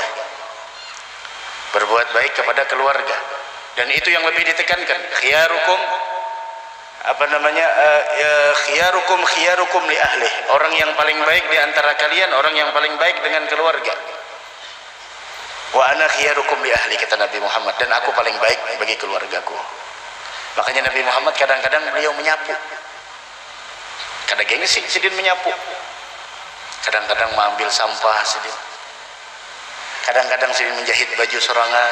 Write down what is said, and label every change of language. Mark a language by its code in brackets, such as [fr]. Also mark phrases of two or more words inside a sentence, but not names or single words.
[id] Berbuat baik kepada keluarga, dan itu yang lebih ditekankan. [ar] خيركم خيركم لأهلي. [id] Orang yang paling baik di antara kalian, orang yang paling baik dengan keluarga. [ar] وأنا خيركم لأهلي, [id] kata Nabi Muhammad, dan aku paling baik bagi keluargaku. Makanya Nabi Muhammad kadang-kadang beliau menyapu. Kadang-kadang sidin menyapu. Kadang-kadang mengambil sampah sidin. Kadang-kadang sidin menjahit baju sorangan.